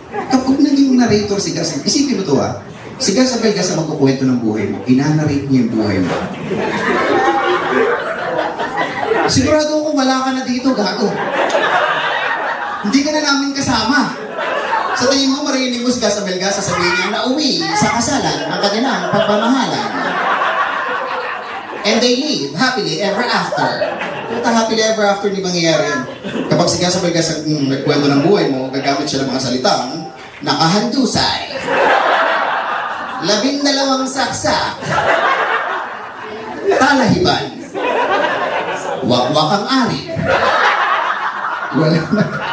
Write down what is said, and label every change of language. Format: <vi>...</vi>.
<tl>Kapag naging narrator si Gus, isipin mo to si Gus Abelgas ang magkukwento ng buhay mo, inanarrate niya yung buhay mo. Sigurado ako wala ka na dito, gago. Hindi ka na namin kasama. Sa tingin mo, marinig mo si Gus Abelgas, sasabihin niya na uwi sa kasalan ang kanilang pagmamahalan.</tl> <en>And they live happily ever after.</en> <tl>Puta,</tl> <en>happily ever after</en> <tl>di mangyayari yun. Kapag si Gus Abelgas ang nagkwento ng buhay mo, gagamit siya ng mga salitang nakahandusay, 12 saksak, talahiban, wakwakang ari, wala na.</tl>